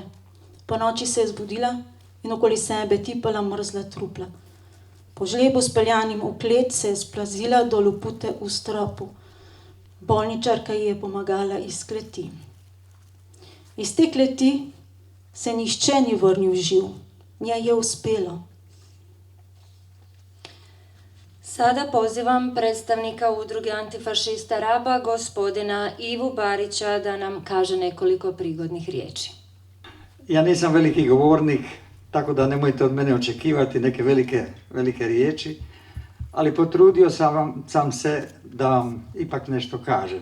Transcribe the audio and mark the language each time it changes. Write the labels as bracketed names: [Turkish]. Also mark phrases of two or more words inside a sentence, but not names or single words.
[Slovenian] Po noči se je zbudila in okoli sebe tipala mrzla trupla. Po žlebu speljanim v klet se je splazila do lopute v stropu. Bolničarka ji je pomagala iz kleti. Iz te kleti se nihče ni vrnil živ. Njej je uspelo. [Croatian] Sada pozivam predstavnika udruge Antifašista Raba, gospodina Ivu Barića, da nam kaže nekoliko prigodnih riječi. Ja nisam veliki govornik, tako da nemojte od mene očekivati neke velike riječi, ali potrudio sam se da vam ipak nešto kažem.